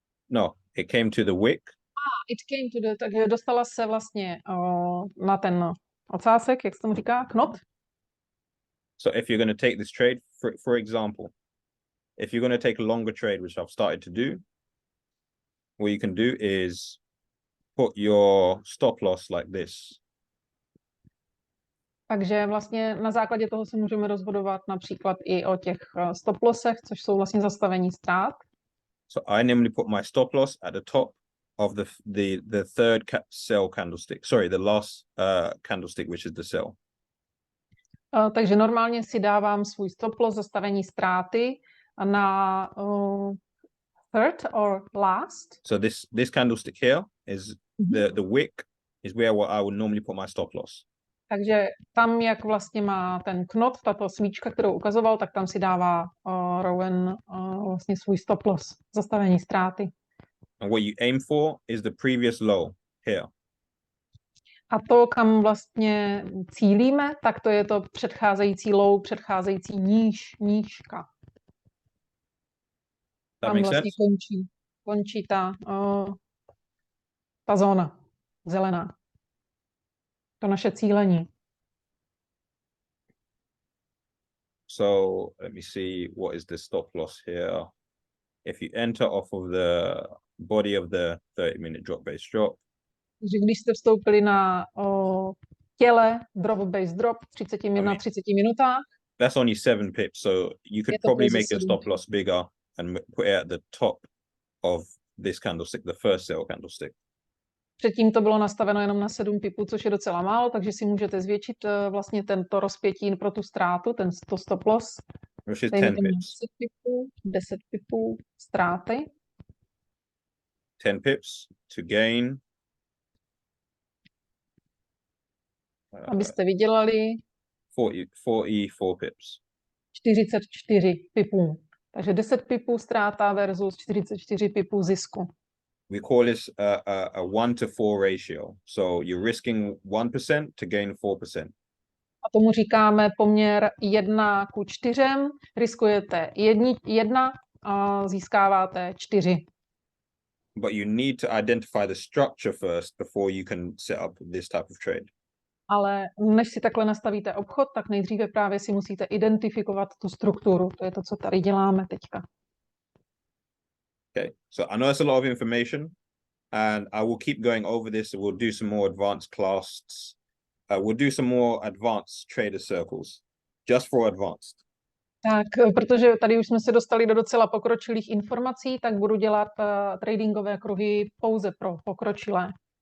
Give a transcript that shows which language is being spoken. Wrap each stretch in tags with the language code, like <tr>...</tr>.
<en>No, it came to the wick. It came to the,</en> <cs>takže dostala se vlastně na ten ocásek, jak se tomu říká, knot.</cs> <en>So if you're going to take this trade, for example, if you're going to take a longer trade, which I've started to do, what you can do is put your stop loss like this.</en> <cs>Takže vlastně na základě toho se můžeme rozhodovat například i o těch stop lossech, což jsou vlastně zastavení ztrát.</cs> <en>So I normally put my stop loss at the top of the third sell candlestick. Sorry, the last candlestick, which is the sell.</en> <cs>Takže normálně si dávám svůj stop loss, zastavení ztráty na</cs> <en>third or last. So this candlestick here is the wick is where I would normally put my stop loss.</en> <cs>Takže tam, jak vlastně má ten knot, tato svíčka, kterou ukazoval, tak tam si dává Rowan vlastně svůj stop loss, zastavení ztráty.</cs> <en>And what you aim for is the previous low here.</en> <cs>A to, kam vlastně cílíme, tak to je to předcházející low, předcházející nížka. Tam vlastně končí ta zóna zelená. To naše cílení.</cs> <en>So let me see, what is the stop loss here? If you enter off of the body of the 30-minute drop base drop.</en> <cs>Takže když jste vstoupili na těle drop base drop 30 minutách.</cs> <en>That's only 7 pips, so you could probably make your stop loss bigger and put it at the top of this candlestick, the first sell candlestick.</en> <cs>Předtím to bylo nastaveno jenom na 7 pipů, což je docela málo, takže si můžete zvětšit vlastně tento rozpětí pro tu ztrátu, to stop loss.</cs> <en>Which is 10 pips.</en> <cs>10 pipů ztráty.</cs> <en>10 pips to gain.</en> <cs>Abyste vydělali</cs> <en>44 pips.</en> <cs>44 pipů. Takže 10 pipů ztráta versus 44 pipů zisku.</cs> <en>We call this a 1-to-4 ratio. So you're risking 1% to gain 4%.</en> <cs>A tomu říkáme poměr 1:4. Riskujete 1 a získáváte 4.</cs> <en>But you need to identify the structure first before you can set up this type of trade.</en> <cs>Ale než si takhle nastavíte obchod, tak nejdříve právě si musíte identifikovat tu strukturu. To je to, co tady děláme teďka.</cs> <en>Okay, so I know that's a lot of information, and I will keep going over this. We'll do some more advanced classes. We'll do some more advanced trader circles, just for advanced.</en> <cs>Tak, protože tady už jsme se dostali do docela pokročilých informací, tak budu dělat tradingové kruhy pouze pro pokročilé.</cs>